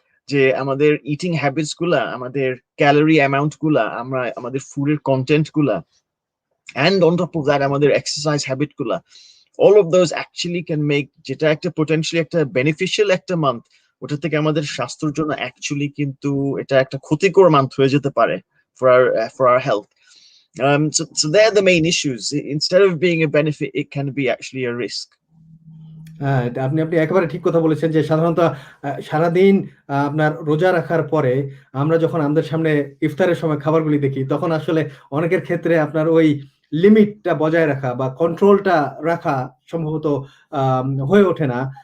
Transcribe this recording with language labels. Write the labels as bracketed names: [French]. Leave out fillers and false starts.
[Bangla] যে আমাদের eating habits গুলা, আমাদের ক্যালোরি অ্যামাউন্ট গুলা, আমরা আমাদের ফুডের কন্টেন্ট গুলা, [English] and on top of that [Bangla] আমাদের এক্সারসাইজ হ্যাবিট গুলা, [English] all of those actually can make [Bangla] যেটা একটা potentially একটা beneficial একটা মান্থ, ওটা থেকে আমাদের স্বাস্থ্যের জন্য অ্যাকচুয়ালি কিন্তু এটা একটা ক্ষতিকর মান্থ হয়ে যেতে পারে [English] for our health. So they're the main issues. Instead of being a benefit, it can be actually a risk. [Bangla] হ্যাঁ, আপনি একেবারে ঠিক কথা বলেছেন যে সাধারণত সারাদিন আপনার রোজা রাখার পরে আমরা যখন আমাদের সামনে ইফতারের সময় খাবারগুলি দেখি, তখন আসলে অনেকের ক্ষেত্রে আপনার ওই লিমিটটা বজায় রাখা বা কন্ট্রোলটা রাখা সম্ভবত হয়ে ওঠে না।